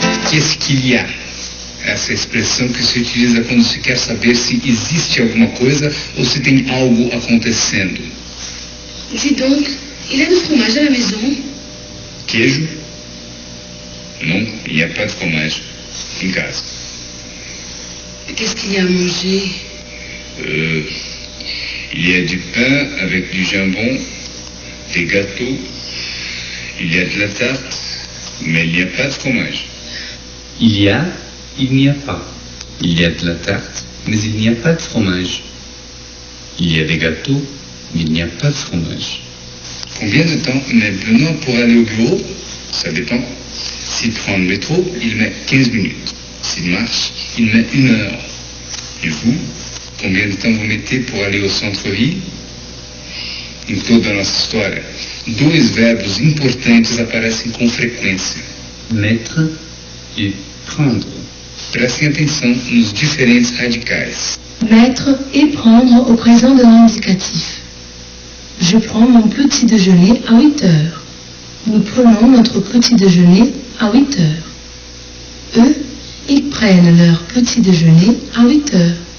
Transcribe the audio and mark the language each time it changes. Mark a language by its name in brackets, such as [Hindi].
[French] Qu'est-ce qu'il y a? [Portuguese] Essa expressão que se utiliza quando se quer saber se existe alguma coisa ou se tem algo acontecendo. [French] Dis donc, il y a du fromage à la maison? [Portuguese] Queijo? [French] Non, il n'y a pas de fromage [Portuguese] em casa. [French] Qu'est-ce qu'il y a à manger? Il y a du pain avec du jambon, des gâteaux, il y a de la tarte, mais il n'y a pas de fromage. Il y a, il n'y a pas. Il y a de la tarte, mais il n'y a pas de fromage. Il y a des gâteaux, mais il n'y a pas de fromage. Combien de temps met Benoît pour aller au bureau? Ça dépend. S'il prend le métro, il met 15 minutes. S'il marche, il met 1 heure. Et vous, combien de temps vous mettez pour aller au centre-ville? [Portuguese] Em toda a nossa história, 2 verbos importantes aparecem com frequência: mettre e prendre. Prestem atenção nos diferentes radicais. [French] Mettre et prendre au présent de l'indicatif. Je prends mon petit déjeuner à 8 heures. Nous prenons notre petit déjeuner à 8 heures. Eux, ils prennent leur petit déjeuner à 8 heures.